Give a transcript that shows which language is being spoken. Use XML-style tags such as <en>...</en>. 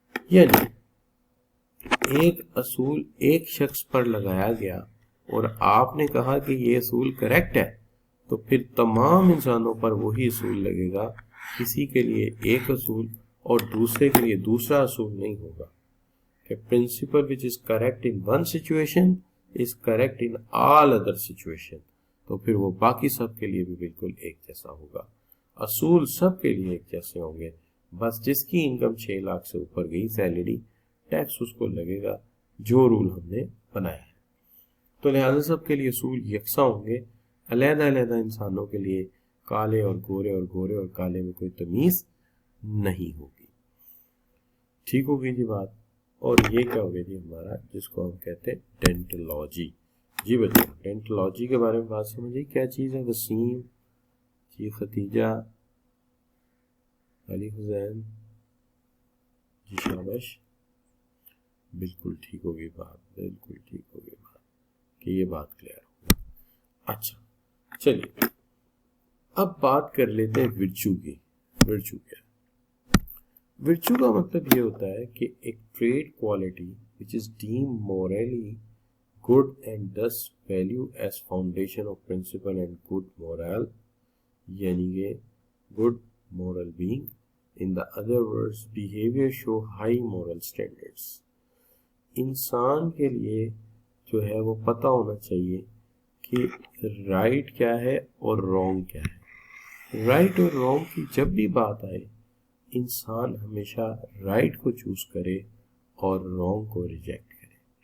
<ur>یعنی ایک اصول ایک شخص پر لگایا گیا اور آپ نے کہا کہ یہ اصول کریکٹ ہے, تو پھر تمام انسانوں پر وہی اصول لگے گا. کسی کے لیے ایک اصول اور دوسرے کے لیے دوسرا اصول نہیں ہوگا.</ur> <en>کہ principle which is correct in one situation is correct in all other situation.</en> <ur>تو پھر وہ باقی سب کے لیے بھی بالکل ایک جیسا ہوگا. اصول سب کے لیے ایک جیسے ہوں گے, بس جس کی انکم 6 لاکھ سے اوپر گئی سیلری, ٹیکس اس کو لگے گا جو رول ہم نے بنایا ہے. تو لہذا سب کے لیے اصول یکساں ہوں گے. علیحدہ علیحدہ انسانوں کے لیے کالے اور گورے اور گورے اور کالے میں کوئی تمیز نہیں ہوگی. ٹھیک ہوگی جی بات. اور یہ کیا ہوگا جی ہمارا جس کو ہم کہتے ہیں ڈینٹالوجی. جی بچوں, ڈینٹالوجی کے بارے میں بات سمجھیے کیا چیز ہے. وسیم جی, ختیجہ, علی حسین جی, شابش. بالکل ٹھیک ہوگی بات, بالکل ٹھیک ہوگی بات کہ یہ بات کلیئر ہوگی. اچھا چلیے اب بات کر لیتے ہیں ورچو کی. ورچو کیا ہے؟ ورچو کا مطلب یہ ہوتا ہے کہ ایک trade quality</ur> <en>which is deemed morally good and thus value as foundation of principle and good moral,</en> <ur>یعنی کہ</ur> <en>good moral being. In the other words, behavior show high moral standards.</en> <ur>انسان کے لیے جو ہے وہ پتہ ہونا چاہیے کہ رائٹ کیا ہے اور رونگ کیا ہے. رائٹ اور رونگ کی جب بھی بات آئے انسان ہمیشہ رائٹ کو چوز کرے اور رونگ کو ریجیکٹ کرے.</ur>